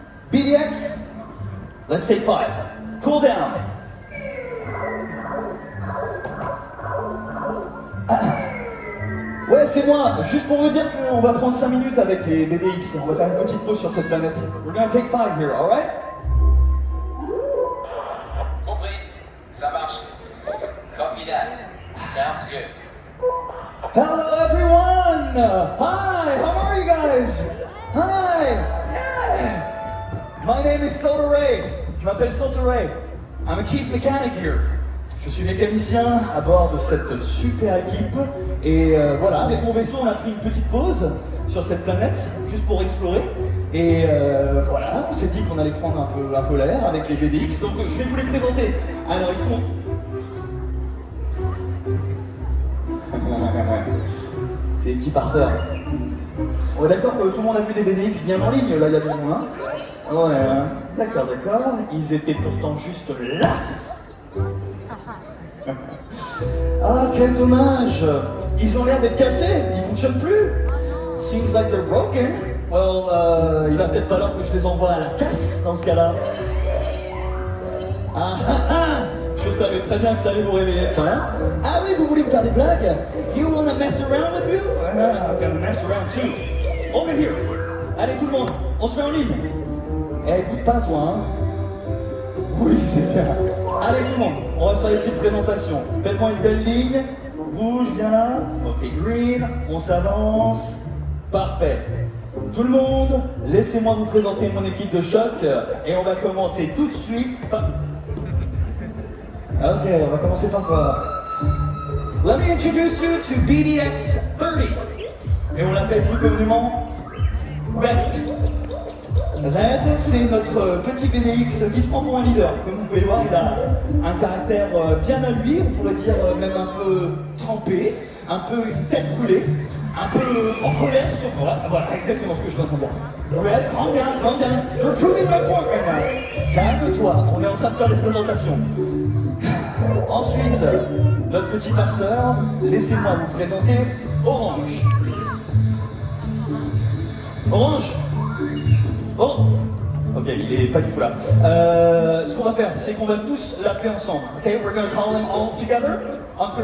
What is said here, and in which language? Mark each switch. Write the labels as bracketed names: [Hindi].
[English] BDX, let's say 5. Cool down. [French] Ouais, c'est moi. Juste pour vous dire qu'on va prendre 5 minutes avec les BDX. On va faire une petite pause sur cette planète. [English] We're gonna take 5 here, alright? [French] Compris. Ça marche. [English] Copy that. Sounds good. Hello everyone! Hi, how are you guys? Hi! Yeah! My name is Soda Ray. [French] Je m'appelle Soda Ray. [English] I'm a chief mechanic here. [French] Je suis mécanicien à bord de cette super équipe et voilà, avec mon vaisseau on a pris une petite pause sur cette planète juste pour explorer et voilà, on s'est dit qu'on allait prendre un peu l'air avec les BDX, donc je vais vous les présenter. Alors ils sont... C'est des petits farceurs. On est d'accord que tout le monde a vu des BDX bien en ligne, là il y a des gens, hein? Ouais, hein. D'accord, ils étaient pourtant juste là. Ah, quel dommage! Ils ont l'air d'être cassés, ils fonctionnent plus! [English] Seems like they're broken. [French] Well, il va peut-être falloir que je les envoie à la casse dans ce cas-là. Ah ah ah! Je savais très bien que ça allait vous réveiller ça. Hein? Ah oui, vous voulez me faire des blagues? [English] You wanna mess around with you? I'm gonna mess around too. Over here! [French] Allez tout le monde, on se met en ligne! Eh, écoute pas toi, hein? Oui, c'est bien. Allez tout le monde, on va se faire des petites présentations. Faites-moi une belle ligne. Rouge, viens là. Ok, green, on s'avance. Parfait. Tout le monde, laissez-moi vous présenter mon équipe de choc. Et on va commencer tout de suite par... [English] Ok, [French] on va commencer par toi. [English] Let me introduce you to BDX 30. [French] Et on l'appelle plus communément Red. Red, c'est notre petit BDX qui se prend pour un leader. Comme vous pouvez le voir, il a un caractère bien à lui, on pourrait dire même un peu trempé, un peu une tête brûlée, un peu en colère sur... Voilà exactement ce que je suis en train de dire. [English] Red, calm down, you're proving my point right now. [French] Calme-toi, on est en train de faire des présentations. Ensuite, notre petit farceur, laissez-moi vous présenter Orange. Orange. Oh! Ok, il est pas du tout là. Ce qu'on va faire, c'est qu'on va tous l'appeler ensemble. [English] Ok, we're gonna call them all together on 3.